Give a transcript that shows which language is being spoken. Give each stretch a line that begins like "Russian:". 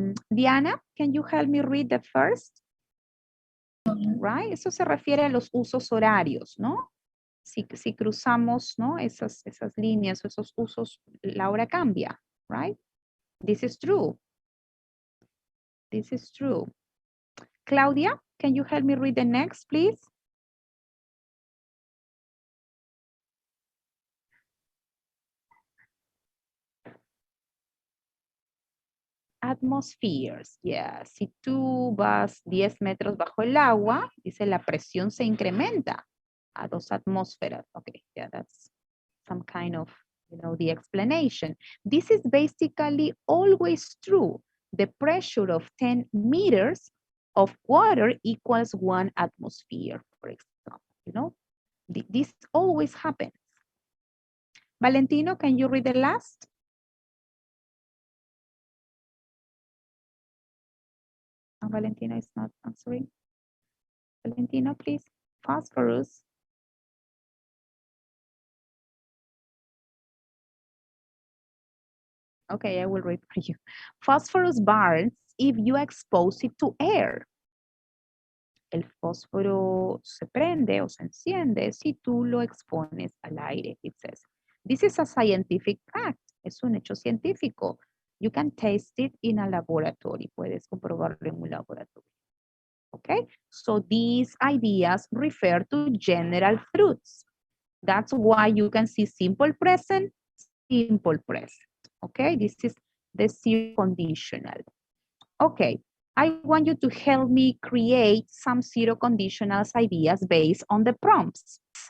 English: Diana, can you help me read the first? Right?
Spanish: Eso se refiere a los usos horarios, ¿no? Si cruzamos, ¿no? Esas líneas, esos usos, la hora cambia,
English: right? This is true.
Spanish: This is true.
English: Claudia, can you help me read the next, please? Atmospheres, yeah.
Spanish: Si tú vas 10 metros bajo el agua, dice la presión se incrementa a 2 atmósferas.
English: Okay, yeah, that's some kind of, you know, the explanation. This is basically always true. The pressure of 10 meters of water equals 1 atmosphere, for example, you know. This always happens. Valentino, can you read the last? Oh, Valentino is not answering. Valentino, please. Phosphorus. Okay, I will read for you. Phosphorus burns if you expose it to air.
Spanish: El fósforo se prende o se enciende si tú lo expones al aire,
English: it says. This is a scientific fact.
Spanish: Es un hecho científico.
English: You can taste it in a laboratory.
Spanish: Puedes comprobarlo en un laboratorio.
English: Okay? So these ideas refer to general truths. That's why you can see simple present, simple present. Okay? This is the zero conditional. Okay. I want you to help me create some zero conditionals ideas based on the prompts.